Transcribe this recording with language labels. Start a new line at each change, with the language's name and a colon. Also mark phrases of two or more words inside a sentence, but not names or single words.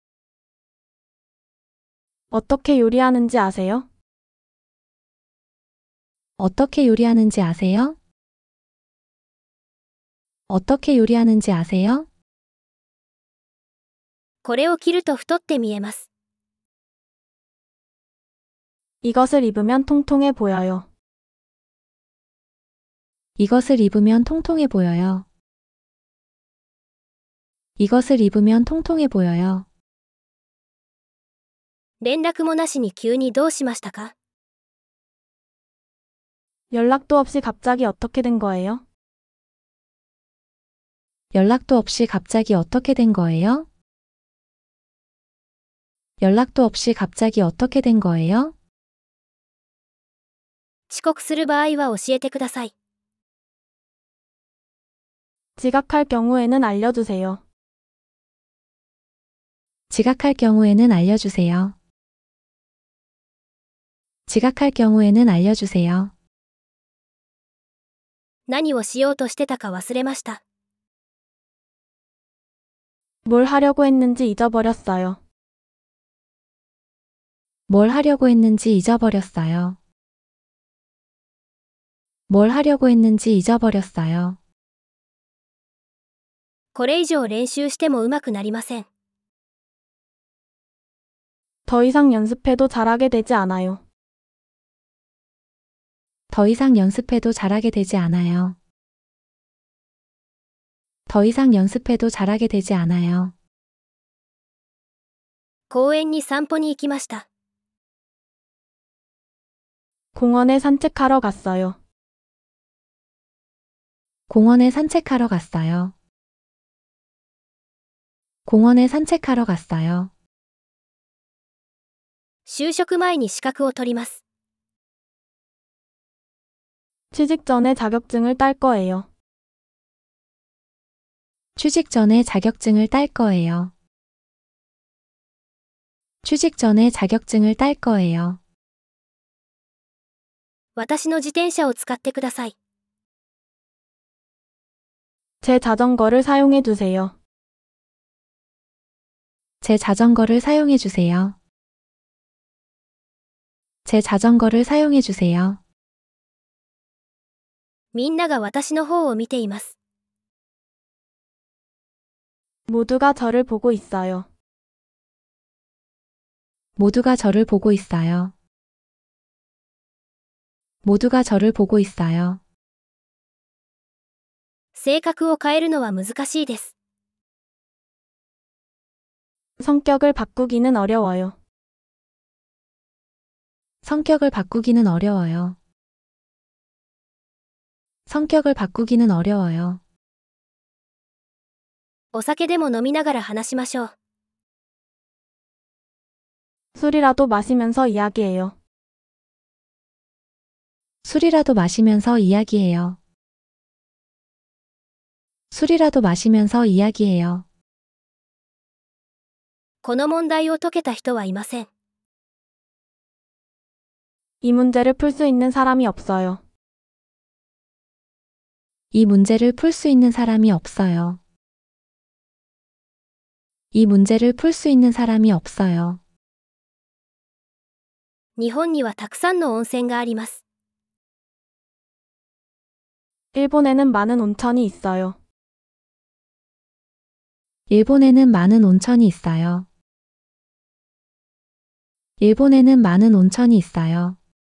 Korean: 어떻게 요리하는지 아세요? 어떻게 요리하는지 아세요? 어떻게 요리하는지 아세요?
Japanese: これを着ると太って見えます。
Korean: 이것을 입으면 통통해 보여요. 이것을 입으면 통통해 보여요. 이것을 입으면 통통해 보여요.
Japanese: 連絡もなしに急にどうしましたか？
Korean: 연락도 없이 갑자기 어떻게 된 거예요? 연락도 없이 갑자기 어떻게 된 거예요? 연락도 없이 갑자기 어떻게 된 거예요?
Japanese: 遅刻する場合は教えてください。
Korean: 지각할 경우에는 알려주세요. 지각할 경우에는 알려주세요. 지각할 경우에는 알려주세요.
Japanese: 何をしようとしてたか忘れました。
Korean: 뭘 하려고 했는지 잊어버렸어요. 뭘 하려고 했는지 잊어버렸어요. 뭘 하려고 했는지 잊어버렸어요.
Japanese: これ以上練習しても上手くなりません。
Korean: 더 이상 연습해도 잘하게 되지 않아요. 더 이상 연습해도 잘하게 되지 않아요. 더 이상 연습해도 잘하게 되지 않아요.
Japanese: 公園に散歩に行きました。
Korean: 공원에 산책하러 갔어요. 공원에 산책하러 갔어요. 공원에 산책하러 갔어요.
Japanese: 就職前に資格を取ります。
Korean: 취직 전에 자격증을 딸 거예요. 취직 전에 자격증을 딸 거예요. 취직 전에 자격증을 딸 거예요.
Japanese: 私の自転車を使ってください。
Korean: 제 자전거를 사용해 주세요. 제 자전거를 사용해 주세요. 제 자전거를 사용해 주세요.
Japanese: みんなが私の方を見ています。
Korean: 모두가 저를 보고 있어요. 모두가 저를 보고 있어요. 모두가 저를 보고 있어요.
Japanese: 性格を変えるのは難しいです。
Korean: 성격을 바꾸기는 어려워요. 성격을 바꾸기는 어려워요. 성격을 바꾸기는 어려워요.
Japanese: お酒でも飲みながら話しましょう。
Korean: 술이라도 마시면서 이야기해요. 술이라도 마시면서 이야기해요. 술이라도 마시면서 이야기해요.
Japanese: この問題を解けた人はいません。
Korean: 이 문제를 풀 수 있는 사람이 없어요. 이 문제를 풀 수 있는 사람이 없어요. 이 문제를 풀 수 있는 사람이 없어요.
Japanese: 日本にはたくさんの温泉があります。
Korean: 일본에는 많은 온천이 있어요. 일본에는 많은 온천이 있어요. 일본에는 많은 온천이 있어요.